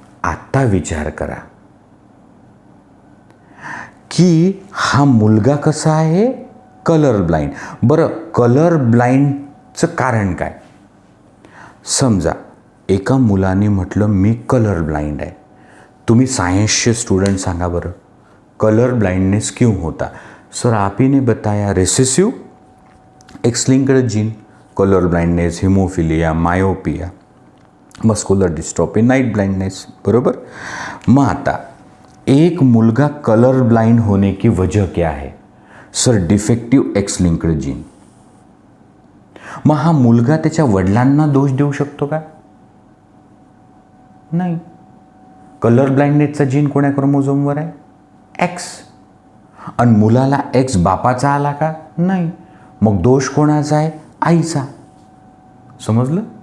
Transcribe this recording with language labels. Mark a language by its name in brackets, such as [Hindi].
[Marathi] आता विचार करा की हा मुलगा कसा आहे? Colour blind. बरं, कलर ब्लाइंडचं कारण काय? समजा एका मुलाने म्हटलं मी कलर ब्लाइंड आहे. तुम्ही साइंसचे स्टूडेंट सांगा बरं, कलर ब्लाइंडनेस [Hindi] क्यों होता? सर आप ही ने बताया, recessive x linked gene, colour blindness, haemophilia, myopia, muscular dystrophy, night blindness, [Marathi] बरोबर. मग आता एक मुलगा [Hindi] कलर ब्लाइंड होने की वजह क्या है? Sir defective x linked gene. [Marathi] मग हा मुलगा त्याच्या वडिलांना दोष देऊ शकतो का? नाही. कलर ब्लाइंडनेसचा जीन कोण्या क्रोमोझोमवर आहे? एक्स. आणि मुलाला एक्स बापाचा आला का? नाही. मग दोष कोणाचा आहे? आईचा. समजलं?